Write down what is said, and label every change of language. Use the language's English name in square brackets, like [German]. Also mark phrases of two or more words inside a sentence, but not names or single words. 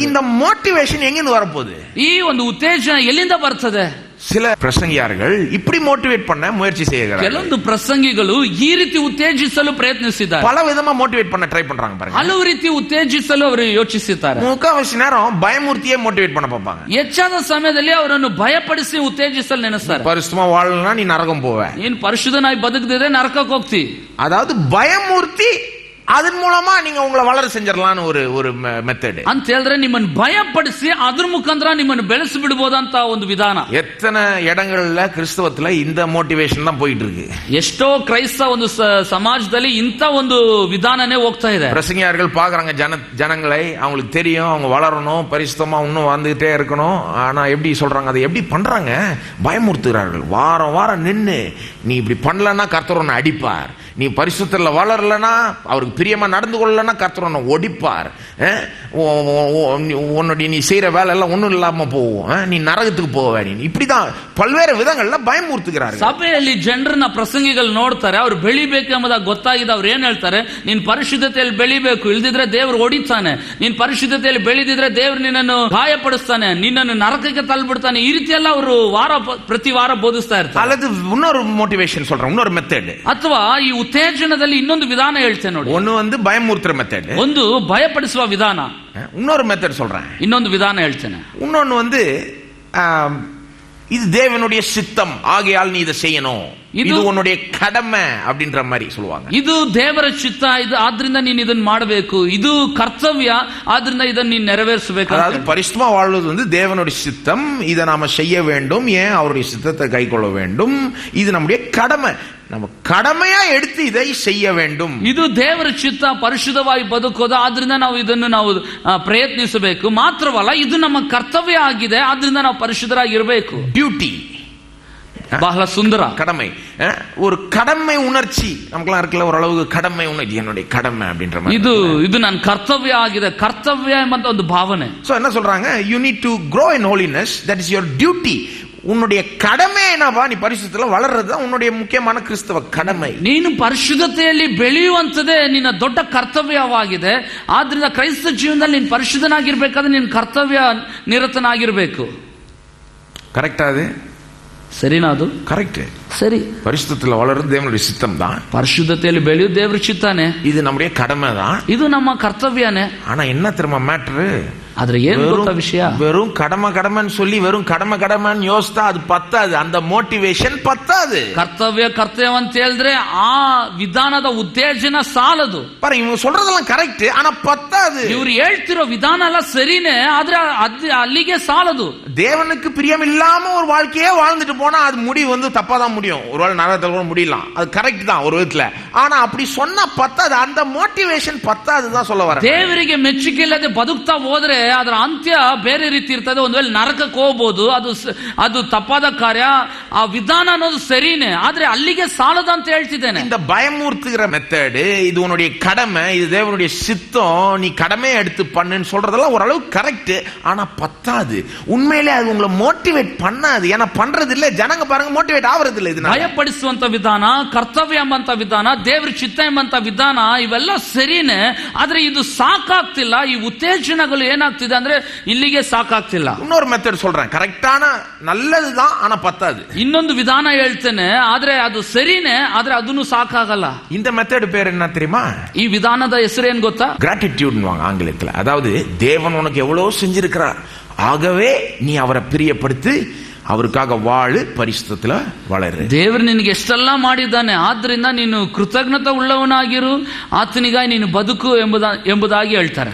[Tamil] இந்த மோட்டிவேஷன் எங்கிருந்து வரப்போகுது? [Kannada] ಈ ಒಂದು ಉತ್ತೇಜನ ಎಲ್ಲಿಂದ ಬರ್ತದೆ? [Tamil] சில பிரசங்கியார்கள் இப்படி மோட்டிவேட் பண்ண முயற்சி செய்கிறார்கள். [Kannada] ಕೆಲವೊಂದು ಪ್ರಸಂಗಿಗಳು ಈ ರೀತಿ ಉತ್ತೇಜಿಸಲು ಪ್ರಯತ್ನಿಸಿದ್ದಾರೆ. [Tamil] பல விதமா மோட்டிவேட் பண்ண ட்ரை பண்றாங்க பாருங்க. [Kannada] ಹಲವು ರೀತಿ ಉತ್ತೇಜಿಸಲು ಅವರು ಯೋಚಿಸುತ್ತಾರೆ. [Tamil] முக்காவாசி நேரம் பயமுறுத்தியே மோட்டிவேட் பண்ண பார்ப்பாங்க. [Kannada] ಹೆಚ್ಚಾದ ಸಮಯದಲ್ಲಿ ಅವರನ್ನು ಭಯಪಡಿಸಿ ಉತ್ತೇಜಿಸಲು ನೆನೆಸ್ತಾರೆ. [Tamil] பரிசுத்தமா வாழலனா நீ நரகம் போவே, [Kannada] ನೀನು ಪರಿಶುದ್ಧನಾಗಿ ಬದುಕದಿದ್ರೆ ನರಕಕ್ಕೆ ಹೋಗ್ತಿ. [Tamil] அதாவது பயமுறுத்தி அதன் மூலமா நீங்க உங்களை வளர செஞ்சிடலாம்னு ஒரு மெத்தட். [Kannada] ಅಂತ ಹೇಳಿದ್ರೆ ನಿಮ್ಮನ್ನು ಭಯಪಡಿಸಿ ಅದ್ರ ಮುಖಾಂತರ ನಿಮ್ಮನ್ನು ಬೆಳೆಸಿ ಬಿಡಬಹುದಂತ ಒಂದು ವಿಧಾನ. [Tamil] எத்தனை இடங்கள்ல கிறிஸ்தவத்துல இந்த மோட்டிவேஷன் தான் போயிட்டு இருக்கு. [Kannada] ಎಷ್ಟೋ ಕ್ರೈಸ್ತ ಒಂದು ಸಮಾಜದಲ್ಲಿ ಇಂಥ ಒಂದು ವಿಧಾನನೇ ಹೋಗ್ತಾ ಇದೆ. [Tamil] பிரசங்கியார்கள் பாக்குறாங்க ஜனங்களை, அவங்களுக்கு தெரியும் அவங்க வளரணும், பரிசுத்தமா இன்னும் வந்துகிட்டே இருக்கணும். ஆனா எப்படி சொல்றாங்க, அதை எப்படி பண்றாங்க? பயமுறுத்துகிறார்கள். வாரம் வாரம் நின்னு நீ இப்படி பண்ணலன்னா கர்த்தர் உன்னை அடிப்பார், நீ பரிசுத்தத்துல வளரலனா, அவருக்கு பிரியமா நடந்து கொள்ளலன்னா கர்த்தர் உன்னை ஒடிப்பார், உன்னுடைய நீ செய்யற வேலை எல்லாம் ஒண்ணும் இல்லாம போவோம், நீ நரகத்துக்கு போவ. நீ இப்படிதான் பல்வேறு விதங்கள்ல பயமுறுத்துகிறார்கள். [Kannada] ಸಭೆಯಲ್ಲಿ ಜನರನ್ನ ಪ್ರಸಂಗಿಗಳು ನೋಡ್ತಾರೆ, ಅವ್ರು ಬೆಳಿಬೇಕು ಎಂಬುದಾಗಿ ಗೊತ್ತಾಗಿದೆ. ಅವ್ರು ಏನ್ ಹೇಳ್ತಾರೆ, ನೀನ್ ಪರಿಶುದ್ಧತೆಯಲ್ಲಿ ಬೆಳಿಬೇಕು, ಇಲ್ದಿದ್ರೆ ದೇವ್ರು ಹೊಡಿತಾನೆ, ನೀನ್ ಪರಿಶುದ್ಧತೆಯಲ್ಲಿ ಬೆಳೆದಿದ್ರೆ ದೇವ್ರು ನಿನ್ನನ್ನು ಗಾಯಪಡಿಸ್ತಾನೆ, ನಿನ್ನನ್ನು ನರಕಕ್ಕೆ ತಳ್ಳಿಬಿಡ್ತಾನೆ. ಈ ರೀತಿ ಎಲ್ಲ ಅವರು ಪ್ರತಿ ವಾರ ಬೋಧಿಸ್ತಾ ಇರ್ತಾರೆ. [Tamil] அல்லது இன்னொரு மோட்டிவேஷன் சொல்றேன், இன்னொரு மெத்தட். [Kannada] ಅಥವಾ ಈ ಉತ್ತೇಜನದಲ್ಲಿ ಇನ್ನೊಂದು ವಿಧಾನ ಹೇಳ್ತೇನೆ ನೋಡಿ. [Tamil] ஒன்னு வந்து பயமுறுத்துற மெத்தட், [Kannada] ಒಂದು ಭಯಪಡಿಸುವ ವಿಧಾನ. [Tamil] இன்னொரு மெத்தட் சொல்றேன், [Kannada] ಇನ್ನೊಂದು ವಿಧಾನ ಹೇಳ್ತೇನೆ. [Tamil] இன்னொன்னு வந்து இது தேவனுடைய சித்தம், ஆகையால் நீ இதை செய்யணும், இது உன்னுடைய கடமை அப்படின்ற மாதிரி சொல்லுவாங்க. [Kannada] ಇದು ದೇವರ ಚಿತ್ತ, ಇದು ಆದ್ರಿಂದ ನೀನು ಇದನ್ನ ಮಾಡಬೇಕು, ಇದು ಕರ್ತವ್ಯ, ಆದ್ರಿಂದ ಇದನ್ನ ನೀನು ನೆರವೇರಿಸಬೇಕು. [Tamil] அதாவது பரிசுத்தமா வாழ்வது வந்து தேவனுடைய சித்தம், இதை நாம செய்ய வேண்டும், ஏன் அவருடைய சித்தத்தை கைக்கொள்ள வேண்டும், இது நம்முடைய கடமை, நம்ம கடமையா எடுத்து இதை செய்ய வேண்டும். [Kannada] ಇದು ದೇವರ ಚಿತ್ತ, ಪರಿಶುದ್ಧವಾಗಿ ಬದುಕೋದು, ಆದ್ರಿಂದ ನಾವು ಇದನ್ನು ನಾವು ಪ್ರಯತ್ನಿಸಬೇಕು. ಮಾತ್ರವಲ್ಲ, ಇದು ನಮ್ಮ ಕರ್ತವ್ಯ ಆಗಿದೆ, ಆದ್ರಿಂದ ನಾವು ಪರಿಶುದ್ಧರಾಗಿರಬೇಕು. [Tamil] டியூட்டி, [Kannada] ಬಹಳ ಸುಂದರ. [Tamil] கடமை, ஒரு கடமை உணர்ச்சி நமக்குலாம் இருக்குல்ல, ஓரளவுக்கு கடமை உணர்ச்சி, என்னுடைய கடமை அப்படின்ற மாதிரி. [Kannada] ಇದು ನನ್ನ ಕರ್ತವ್ಯ ಆಗಿದೆ, ಕರ್ತವ್ಯ ಎಂಬಂತ ಒಂದು ಭಾವನೆ. [Tamil] சோ என்ன சொல்றாங்க, [English] you need to grow in holiness, that is your duty. [Tamil] உன்னுடைய கடமை என்னவா, நீ பரிசுத்தத்துல வளர்றது தான் உன்னுடைய முக்கியமான கிறிஸ்தவ கடமை. [Kannada] ನೀನು ಪರಿಶುದ್ಧತೆಯಲ್ಲಿ ಬೆಳೆಯುವಂತದೇ ನಿನ್ನ ದೊಡ್ಡ ಕರ್ತವ್ಯವಾಗಿದೆ. ಆದ್ರಿಂದ ಕ್ರೈಸ್ತ ಜೀವನದಲ್ಲಿ ನೀನು ಪರಿಶುದ್ಧನಾಗಿರ್ಬೇಕಾದ್ರೆ ನೀನು ಕರ್ತವ್ಯ ನಿರತನಾಗಿರ್ಬೇಕು. [Tamil] கரெக்டா? அது [Kannada] ಸರಿನಾ? ಅದು [Tamil] கரெக்ட். [Kannada] ಸರಿ. [Tamil] பரிசுத்தத்துல வளர்றது தேவனுடைய சித்தம் தான். [Kannada] ಪರಿಶುದ್ಧತೆಯಲ್ಲಿ ಬೆಳೆಯುವುದು ದೇವರ ಚಿತ್ತಾನೆ. [Tamil] இது நம்முடைய கடமை தான். [Kannada] ಇದು ನಮ್ಮ ಕರ್ತವ್ಯನೇ. [Tamil] ஆனா என்ன தெரியுமா மேட்டர்? [Kannada] ಆದ್ರೆ ಏನ್ ಗೊತ್ತಾ ವಿಷಯ, [Tamil] வெறும் கடமைன்னு சொல்லி வெறும் கடமைன்னு யோசித்தா அது பத்தாது, அந்த மோಟಿವೇಶನ್ பத்தாது. [Kannada] ಕರ್ತವ್ಯ ಅಂತ ಹೇಳಿದ್ರೆ ಆ ವಿಧಾನದ ಉತ್ತೇಜನ ಸಾಲದು. [Tamil] பாருங்க, இவங்க சொல்றதெல்லாம் கரெக்ட், ஆனா பத்தாது. [Kannada] ಇವ್ರು ಹೇಳ್ತಿರೋ ವಿಧಾನ ಎಲ್ಲ ಸರಿನೇ, ಆದ್ರೆ ಅಲ್ಲಿಗೆ ಸಾಲದು. [Tamil] தேவனுக்கு பிரியம் இல்லாம ஒரு வாழ்க்கையே வாழ்ந்துட்டு போனா அது முடிவு வந்து தப்பா தான் முடியும். ஒருவேளை நரகத்துல கூட முடியலாம், அது கரெக்ட் தான் ஒரு விதத்துல. ஆனா அப்படி சொன்னா பத்தாது, அந்த மோಟಿವೇಶನ್ பத்தாது தான் சொல்ல வரேன். [Kannada] ದೇವರಿಗೆ ಮೆಚ್ಚುಗೆ ಇಲ್ಲದೆ ಬದುಕ್ತಾ ಹೋದ್ರೆ ಅದರ ಅಂತ್ಯ ಬೇರೆ ರೀತಿ ಇರ್ತದೆ. ಒಂದು ವೇಳೆ ನರಕಕ್ಕೆ ಹೋಗ್ಬೋದು, ಅದು ತಪ್ಪಾದ ಕಾರ್ಯ. ಆ ವಿಧಾನ ಅನ್ನೋದು ಸರಿನೇ, ಆದ್ರೆ ಅಲ್ಲಿಗೆ ಸಾಲದ ಅಂತ ಹೇಳ್ತಿದ್ದೇನೆ. [Tamil] இந்த பயமுறுத்துகிற மெத்தட், இது உன்னுடைய கடமை, இது தேவனுடைய சித்தம், நீ கடமையை எடுத்து பண்ணுன்னு சொல்றதெல்லாம் ஓரளவு கரெக்ட், ஆனா பத்தாது. உண்மையிலே அது உங்களை மோட்டிவேட் பண்ணாது. ஏன்னா பண்றது இல்ல, ஜனங்க பாருங்க மோட்டிவேட் ஆவறது இல்ல. இது [Kannada] ಭಯಪಡಿಸುವಂತ ವಿಧಾನ, ಕರ್ತವ್ಯ ಎಂಬಂತ ವಿಧಾನ, ದೇವ್ರ ಚಿತ್ತ ಎಂಬಂತ ವಿಧಾನ, ಇವೆಲ್ಲ ಸರಿನೇ, ಆದ್ರೆ ಇದು ಸಾಕಾಗ್ತಿಲ್ಲ. ಈ ಉತ್ತೇಜನಗಳು ಏನಾಗ್ತಿದೆ ಅಂದ್ರೆ ಇಲ್ಲಿಗೆ ಸಾಕಾಗ್ತಿಲ್ಲ. [Tamil] இன்னொரு மெத்தட் சொல்றேன், கரெக்டான நல்லதுதான், ஆனா பத்தாது. [Kannada] ಇನ್ನೊಂದು ವಿಧಾನ ಹೇಳ್ತೇನೆ, ಆದ್ರೆ ಅದು ಸರಿನೇ, ಆದ್ರೆ ಅದನ್ನು ಸಾಕಾಗಲ್ಲ. [Tamil] இந்த மெத்தட் பேர் என்ன தெரியுமா? [Kannada] ಈ ವಿಧಾನದ ಹೆಸರು ಏನ್ ಗೊತ್ತಾ? [Tamil] கிராட்டிடியூட் ஆங்கிலத்தில். அதாவது தேவன் உனக்கு எவ்வளவு செஞ்சிருக்கிறார், ஆகவே நீ அவரை பிரியப்படுத்தி அவருக்காக வாழு, ಪರಿಶುದ್ಧத்துல வளரு. [Kannada] ದೇವರು ನಿನಗೆ ಎಷ್ಟೆಲ್ಲ ಮಾಡಿದ್ದಾನೆ, ಆದ್ರಿಂದ ನೀನು ಕೃತಜ್ಞತೆ ಉಳ್ಳವನಾಗಿರು, ಆತನಿಗಾಗಿ ನೀನು ಬದುಕು ಎಂಬುದಾಗಿ ಹೇಳ್ತಾರೆ.